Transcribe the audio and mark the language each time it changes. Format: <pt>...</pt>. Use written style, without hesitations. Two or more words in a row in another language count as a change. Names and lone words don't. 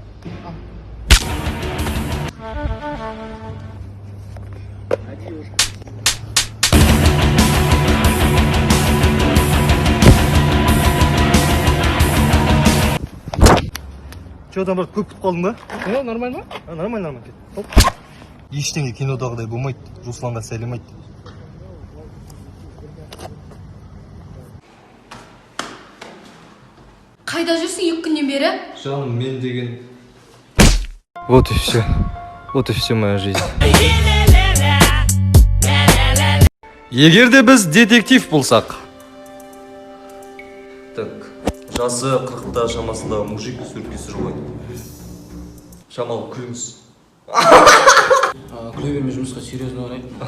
<ru>Че там, брат,</ru> <kk>көп күтіп қалдың ба? Нормально ма?</kk> <ru>Нормально.</ru> <kk>Ештеңе кинодағыдай болмайды. Русланға сәлем айт. Қайда жүрсің 2 күннен бері? Жаным, мен деген...</kk> <ru>Вот и все. Вот и все моя жизнь.</ru> <kk>Егерде біз детектив болсақ. Так, жасы 40-та шамасындағы мужик суреткесі ғой. Шамал, күліңіз. Күле берме, жұмысқа серьезно қарай.</kk>